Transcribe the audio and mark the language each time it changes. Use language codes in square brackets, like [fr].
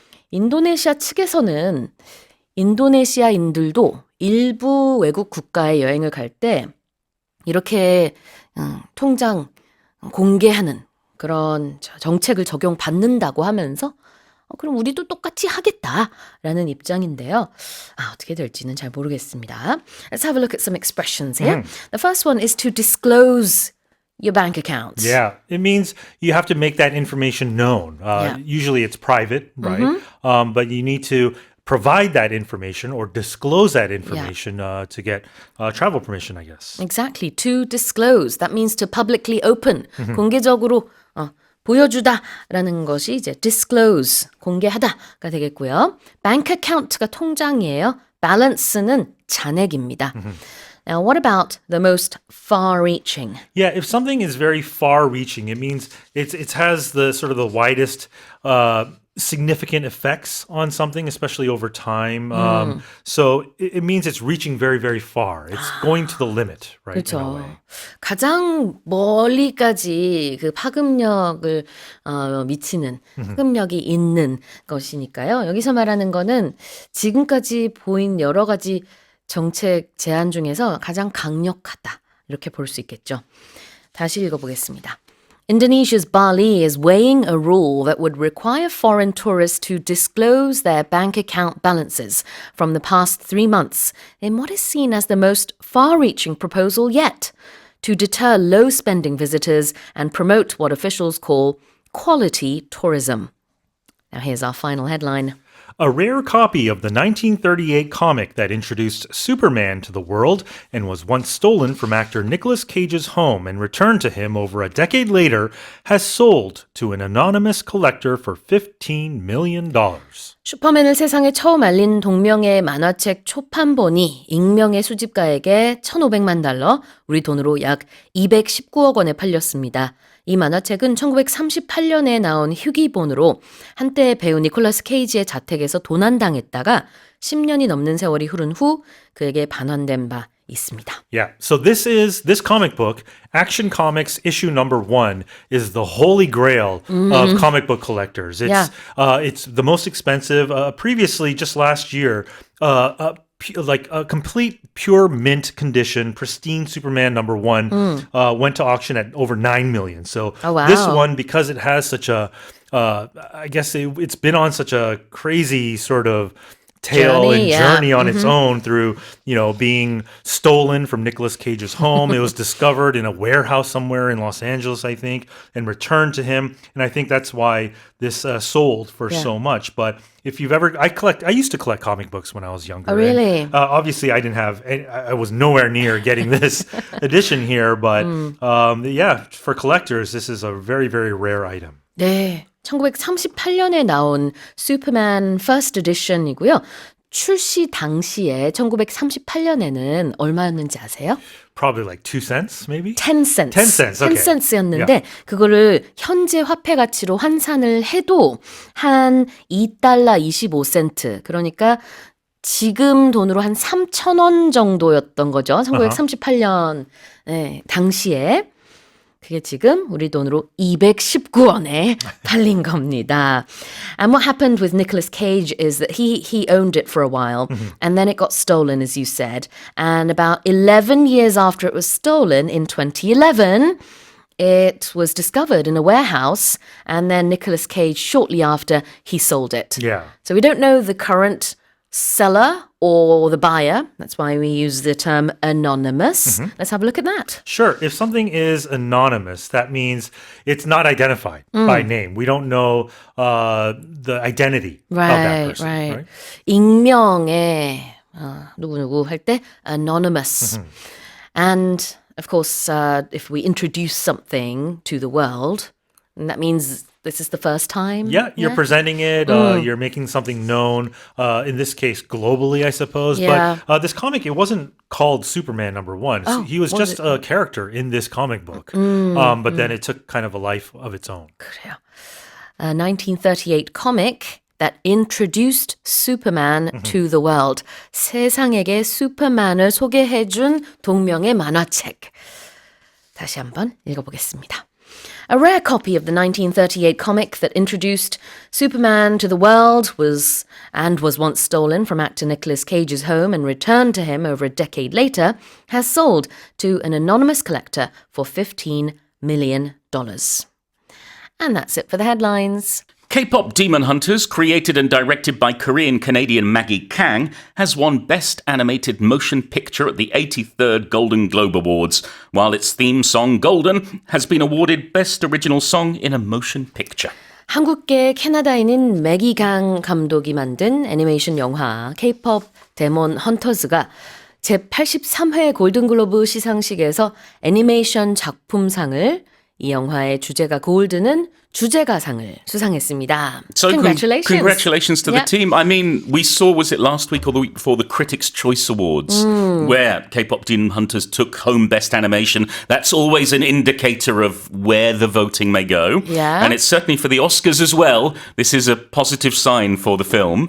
[ko] 인도네시아 측에서는 인도네시아인들도 일부 외국 국가에 여행을 갈 때 이렇게 통장 공개하는 그런 정책을 적용받는다고 하면서 그럼 우리도 똑같이 하겠다라는 입장인데요. 어떻게 될지는 잘 모르겠습니다. [en] Let's have a look at some expressions here. The first one is to disclose your bank account. Yeah, it means you have to make that information known. Usually it's private, right? But you need to provide that information or disclose that information to get travel permission, I guess. Exactly. To disclose. That means to publicly open. [ko] 공개적으로 보여주다라는 것이 이제 disclose, 공개하다가 되겠고요. bank account가 통장이에요. balance는 잔액입니다. [en] Now, what about the most far-reaching? Yeah, if something is very far-reaching, it means it has the sort of the widest significant effects on something, especially over time. So it means it's reaching very, very far. It's going to the limit, right? In a [ko] 그렇죠. [en] way. [ko] 가장 멀리까지 그 파급력을 미치는 파급력이 있는 것이니까요. 여기서 말하는 거는 지금까지 보인 여러 가지 정책 제안 중에서 가장 강력하다. 이렇게 볼 수 있겠죠. 다시 읽어보겠습니다. [en] Indonesia's Bali is weighing a rule that would require foreign tourists to disclose their bank account balances from the past 3 months in what is seen as the most far-reaching proposal yet to deter low-spending visitors and promote what officials call quality tourism. Now here's our final headline. A rare copy of the 1938 comic that introduced Superman to the world and was once stolen from actor Nicolas Cage's home and returned to him over a decade later has sold to an anonymous collector for $15 million. [ko] 슈퍼맨을 세상에 처음 알린 동명의 만화책 초판본이 익명의 수집가에게 1,500만 달러, 우리 돈으로 약 219억 원에 팔렸습니다. 이 만화책은 1938년에 나온 휴기본으로 한때 배우 니콜라스 케이지의 자택에서 도난당했다가 10년이 넘는 세월이 흐른 후 그에게 반환된 바 있습니다. [en] Yeah, so this comic book, Action Comics issue number 1, is the holy grail of comic book collectors. It's the most expensive. Previously, just last year, like a complete pure mint condition, pristine Superman number 1 went to auction at over 9 million. So this one, because it has such a, I guess it's been on such a crazy sort of tale journey on its own through, being stolen from Nicolas Cage's home. It was discovered in a warehouse somewhere in Los Angeles, I think, and returned to him. And I think that's why this sold for so much. But if you've ever, I used to collect comic books when I was younger. Oh, really? And, obviously, I didn't have, I was nowhere near getting this edition here. But for collectors, this is a very, very rare item. [ko] 네. 1938년에 나온 슈퍼맨 [en] First Edition [ko] 이고요. 출시 당시에 1938년에는 얼마였는지 아세요? [en] Probably like 2 cents, maybe? 10 cents. 10 cents, okay. 10 cents [ko] 였는데 그거를 현재 화폐 가치로 환산을 해도 한 2달러 25센트. 그러니까 지금 돈으로 한 3,000원 정도였던 거죠. 1938년 당시에. 그게 지금 우리 돈으로 219원에 팔린 겁니다. [en] And what happened with Nicolas Cage is that he owned it for a while and then it got stolen, as you said. And about 11 years after it was stolen in 2011, it was discovered in a warehouse and then Nicolas Cage, shortly after, he sold it. Yeah. So we don't know the current seller or the buyer. That's why we use the term anonymous. Let's have a look at that. Sure. If something is anonymous, that means it's not identified by name. We don't know the identity of that person. Right. [ko] 익명의 누구누구 할 때 anonymous. [en] And of course, if we introduce something to the world, that means this is the first time. Yeah, you're presenting it. You're making something known. In this case, globally, I suppose. Yeah. But this comic, it wasn't called Superman #1. He was just a character in this comic book. But then it took kind of a life of its own. [ko] 그래요. [en] A 1938 comic that introduced Superman to the world. [ko] 세상에게 슈퍼맨을 소개해준 동명의 만화책. 다시 한번 읽어보겠습니다. [en] A rare copy of the 1938 comic that introduced Superman to the world was once stolen from actor Nicolas Cage's home and returned to him over a decade later, has sold to an anonymous collector for $15 million. And that's it for the headlines. K-pop Demon Hunters, created and directed by Korean-Canadian Maggie Kang, has won Best Animated Motion Picture at the 83rd Golden Globe Awards, while its theme song Golden has been awarded Best Original Song in a Motion Picture. [ko] 한국계 캐나다인인 매기 강 감독이 만든 애니메이션 영화 K-pop 데몬 헌터즈가 제83회 골든글로브 시상식에서 애니메이션 작품상을, 이 영화의 주제가 골드는 주제가상을 수상했습니다. [en] So Congratulations. Congratulations to the team. I mean, we saw, was it last week or the week before, the Critics' Choice Awards, where K-pop Demon Hunters took home Best Animation. That's always an indicator of where the voting may go. Yeah. And it's certainly for the Oscars as well. This is a positive sign for the film.